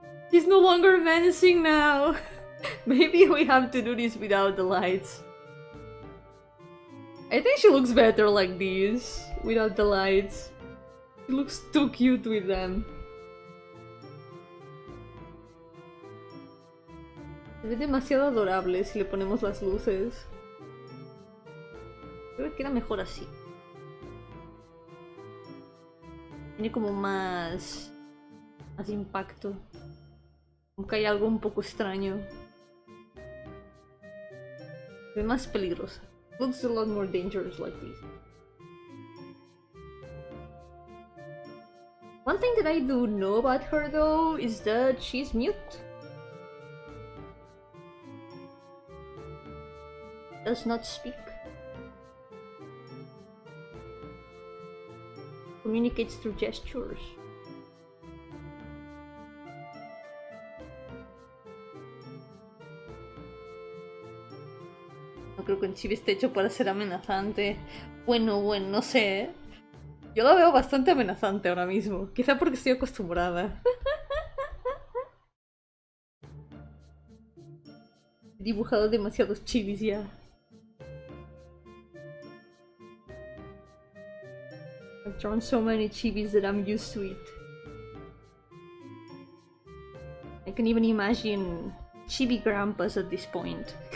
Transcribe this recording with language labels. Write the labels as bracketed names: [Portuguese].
[English] She's no longer menacing now. Maybe we have to do this without the lights. I think she looks better like this, without the lights. She looks too cute with them. [Spanish] Se ve demasiado adorable si le ponemos las luces. Creo que era mejor así. Tiene como más impacto. Como que hay algo un poco extraño. Se ve más peligrosa. [English] Looks a lot more dangerous like this. One thing that I do know about her though is that she's mute. Does not speak. Communicates through gestures. [Spanish] No creo que un chibi esté hecho para ser amenazante. Bueno, no sé, ¿eh? Yo la veo bastante amenazante ahora mismo. Quizá porque estoy acostumbrada. He dibujado demasiados chibis ya. [English] I've drawn so many chibis that I'm used to it. I can even imagine chibi grandpas at this point.